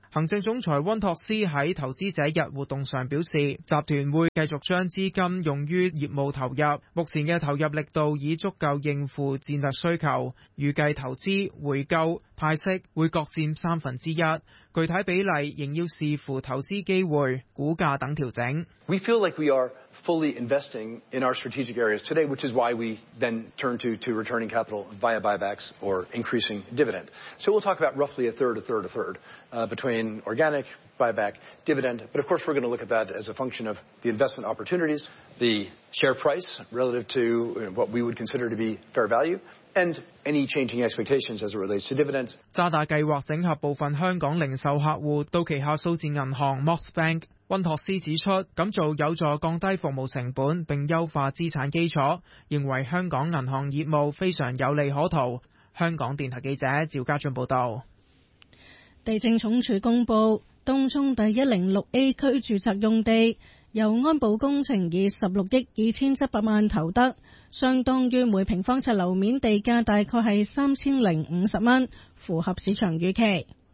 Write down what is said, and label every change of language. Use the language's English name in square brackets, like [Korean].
[Cantonese] 行政总裁温托斯在投资者日活动上表示，集团会继续将资金用于业务投入，目前的投入力度已足够应付战略需求，预计投资、回购、派息会各占1%，具体比例仍要视乎投资机会、股价等调整。 [English] We feel like we are fully investing in our strategic areas today, which is why we then turn to returning capital via buybacks or increasing dividend. So we'll talk about roughly a third, between organic, buyback, dividend. But of course, we're going to look at that as a function of the investment opportunities, the share price relative to what we would consider to be fair value. And any changing expectations as it relates to dividends. [Cantonese] 渣打计划整合部分香港零售客户到旗下数字银行 Mox Bank。温托斯指出，咁做有助降低服务成本并优化资产基础，认为香港银行业务非常有利可图。香港电台记者赵家俊报道。地政总署公布，东涌第 106A 区住宅用地由安保工程以16亿2700万投得，相当于每平方尺楼面地价大概是3050元，符合市场预期。